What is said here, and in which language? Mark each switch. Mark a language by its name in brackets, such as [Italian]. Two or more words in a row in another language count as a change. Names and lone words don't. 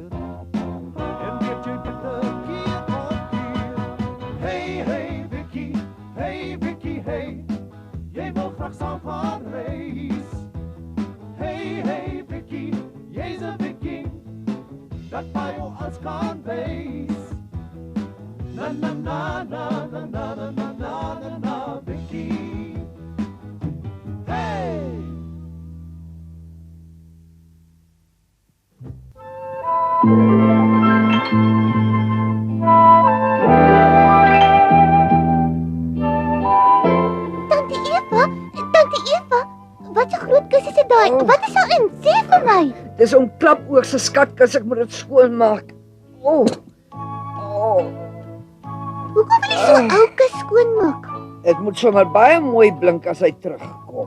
[Afrikaans] En weet jy beter keer op keer. Hey, hey Vicky, hey Vicky, hey. Jy wil graag saam gaan reis. Hey, hey Vicky, jy's 'n viking. Dat vir jou als kan wees. Na na na na na na na na na na na Vicky. Hey! Tante Eva, wat 'n groot kus is dit daai? Wat is daarin? Sê vir my. Dis om klapoog se skatkus, ek moet dit skoonmaak. Hoekom wil jy so ou kus skoonmaak? Dit moet sommer baie mooi blink as hy terugkom.